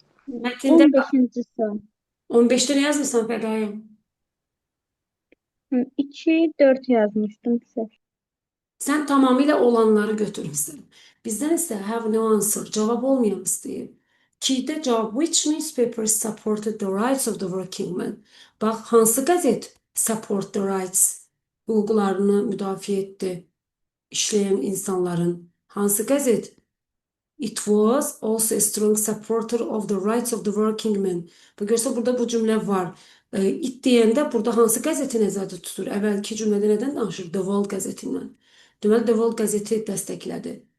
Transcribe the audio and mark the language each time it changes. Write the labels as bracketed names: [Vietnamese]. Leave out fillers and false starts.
[Azerbaijani] Mətndə 15-ci sual. 15-də nə yazmısan Fədayım? 2, 4 yazmışdım sizə. Sən tamamilə olanları götürmüsən. Bizdən isə [English] have no answer, [Azerbaijani] cavab olmayan istəyir. 2-də cavab [English] which newspapers supported the rights of the working man? [Azerbaijani] Bax, hansı qəzet [English] support the rights, [Azerbaijani] hüquqlarını müdafiə etdi işləyən insanların? Hansı qəzet? [English] It was also a strong supporter of the rights of the working man. [Azerbaijani] Bax, görsə burada bu cümlə var. It deyəndə burada hansı qəzeti nəzərdə tutur? Əvvəlki cümlədə nədən danışır? The World qəzetindən. Deməli, The World qəzeti dəstəklədi.